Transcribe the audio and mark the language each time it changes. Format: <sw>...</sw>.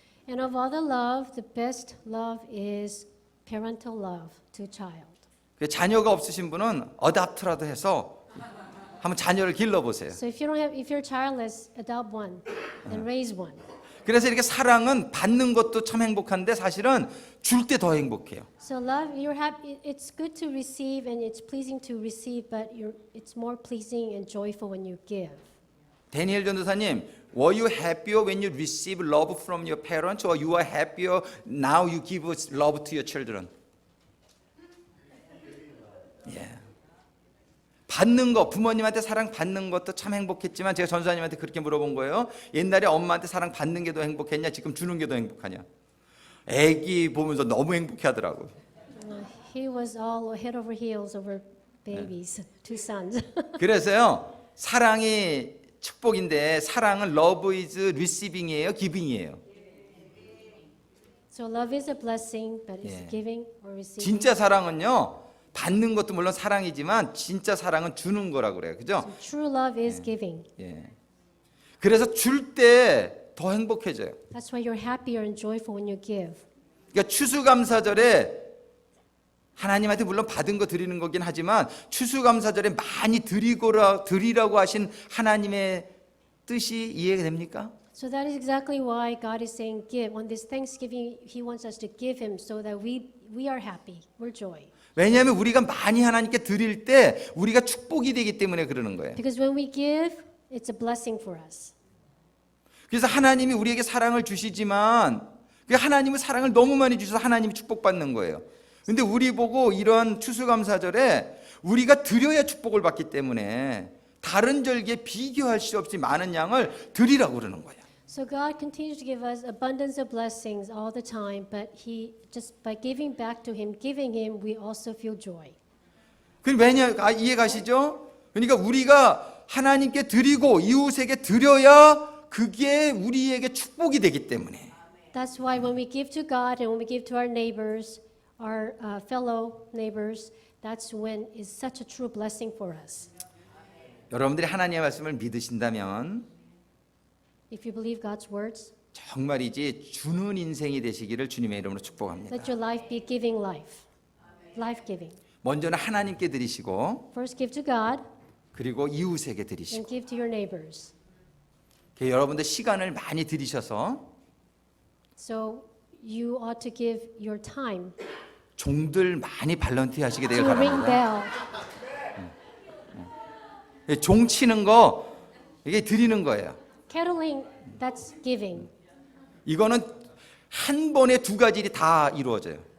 <en>And of all the love, the best love is parental love to child.</en> <ko>자녀가 없으신 분은 어답트라도 해서 한번 자녀를 길러보세요.</ko> <en>So if you're childless, adopt one, then raise one.</en> <ko>그래서 이렇게 사랑은 받는 것도 참 행복한데 사실은 줄 때 더 행복해요.</ko> <en>So love, you're happy. It's good to receive and it's pleasing to receive, but it's more pleasing and joyful when you give. 데니엘 전도사님, were you happier when you receive love from your parents, or you are happier now you give love to your children?</en> <ko>예. 받는 거, 부모님한테 사랑 받는 것도 참 행복했지만 제가 전도사님한테 그렇게 물어본 거예요. 옛날에 엄마한테 사랑 받는 게 더 행복했냐, 지금 주는 게 더 행복하냐? 애기 보면서 너무 행복해하더라고.</ko> <en>He was all head over heels over babies, two sons.</en> <ko>그래서요, 사랑이 축복인데 사랑은</ko> <en>love is receiving</en> <ko>이에요,</ko> <en>giving</en> <ko>이에요.</ko> <en>So love is a blessing, but it's</en> <ko>예.</ko> <en>giving or receiving.</en> <ko>진짜 사랑은요, 받는 것도 물론 사랑이지만 진짜 사랑은 주는 거라고 그래요. 그죠?</ko> <en>So true love is giving.</en> <ko>예. 그래서 줄 때 더 행복해져요.</ko> <en>That's why you're happier and joyful when you give.</en> <ko>그러니까 추수감사절에 하나님한테 물론 받은 거 드리는 거긴 하지만 추수감사절에 많이 드리라고 하신 하나님의 뜻이 이해가 됩니까?</ko> <en>So that is exactly why God is saying give. On this Thanksgiving, He wants us to give Him so that we are happy, we're joy.</en> <ko>왜냐하면 우리가 많이 하나님께 드릴 때 우리가 축복이 되기 때문에 그러는 거예요.</ko> <en>Because when we give, it's a blessing for us.</en> <ko>그래서 하나님이 우리에게 사랑을 주시지만 그 하나님은 사랑을 너무 많이 주셔서 하나님이 축복받는 거예요. 근데 우리 보고 이런 추수감사절에 우리가 드려야 축복을 받기 때문에 다른 절기에 비교할 수 없이 많은 양을 드리라고 그러는 거예요.</ko> <en>So God continues to give us abundance of blessings all the time, but He just by giving back to Him, giving Him, we also feel joy.</en> <ko>그 이해 가시죠? 그러니까 우리가 하나님께 드리고 이웃에게 드려야 그게 우리에게 축복이 되기 때문에.</ko> <en>That's why when we give to God and when we give to our neighbors, our fellow neighbors, that's when it's such a true blessing for us.</en> <ko>여러분들이 하나님의 말씀을 믿으신다면</ko> <en>If you believe God's words,</en> <ko>정말이지 주는 인생이 되시기를 주님의 이름으로 축복합니다.</ko> <en>let your life be giving life, life giving.</en> <ko>먼저는 하나님께 드리시고</ko> <en>First give to God</en> <ko>그리고 이웃에게 드리시고</ko> <en>and give to your neighbors.</en> <ko>여러분들 시간을 많이 들이셔서</ko> <en>So you ought to give your time</en> <ko>종들 많이 발런티 하시게 되길</ko> <en>to ring</en> <ko>바랍니다.</ko> <en>bell.</en> <ko>종 치는 거 이게 드리는 거예요.</ko> <en>Kettling, that's giving.</en> <ko>이거는 한 번에 두 가지 일이 다 이루어져요.</ko>